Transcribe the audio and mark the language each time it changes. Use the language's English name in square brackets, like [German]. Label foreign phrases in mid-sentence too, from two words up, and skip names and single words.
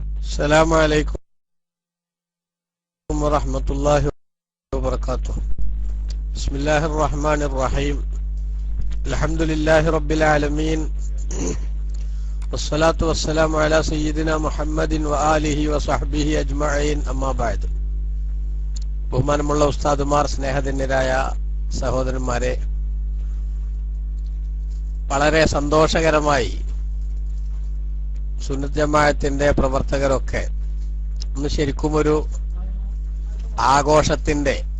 [Arabic] السلام عليكم ورحمة الله وبركاته. بسم الله الرحمن الرحيم. الحمد لله رب العالمين والصلاة والسلام على سيدنا محمد وآله وصحبه أجمعين. أما بعد. [Malayalam] ബഹുമാനമുള്ള ഉസ്താദുമാർ, സ്നേഹധന്യരായ സഹോദരന്മാരെ, വളരെ സന്തോഷകരമായി സുന്നത്ത് ജമാഅത്തിന്റെ പ്രവർത്തകരൊക്കെ ഇന്ന് ശരിക്കും ഒരു ആഘോഷത്തിന്റെ